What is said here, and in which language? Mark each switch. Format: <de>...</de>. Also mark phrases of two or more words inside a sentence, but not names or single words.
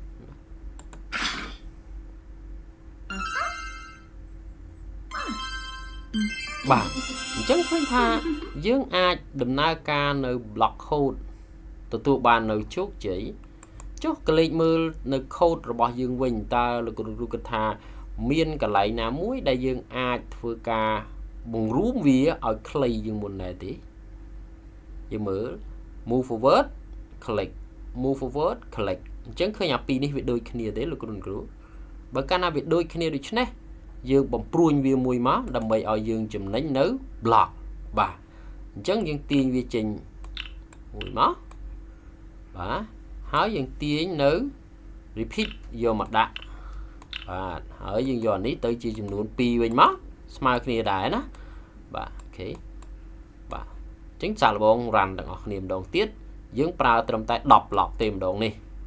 <km>បាទអញ្ចឹងឃើញថាយើងអាចដំណើរការនៅ</km> <en>block code</en> <km>ទទួលបាននៅជោគជ័យចុះក្លេកមើលនៅ code របស់យើងវិញតើលោកគ្រូគិតថាមានកន្លែង ណាមួយដែលយើងអាចធ្វើការបង្រួមវាឲ្យខ្លីជាងមុនដែរទេយើងមើល</km> <en>move forward click move forward click</en> <km>អញ្ចឹងឃើញអា ពីរនេះវាដូចគ្នាទេលោកគ្រូបើកាលណាវាដូចគ្នាដូច្នេះយើងបំព្រួញវាមួយមកដើម្បីឲ្យយើងចំណេញនៅ block បាទអញ្ចឹងយើងទាញវាចេញមួយមកបាទហើយយើងទាញនៅ repeat យកមកដាក់បាទហើយយើងយកអានេះទៅជាចំនួន2វិញមកស្មើគ្នាដែរណាបាទអូខេបាទអញ្ចឹងសាកល្បង run ទាំងអស់គ្នាម្ដងទៀតយើងប្រើត្រឹមតែ10 block ទេម្ដងនេះ</km>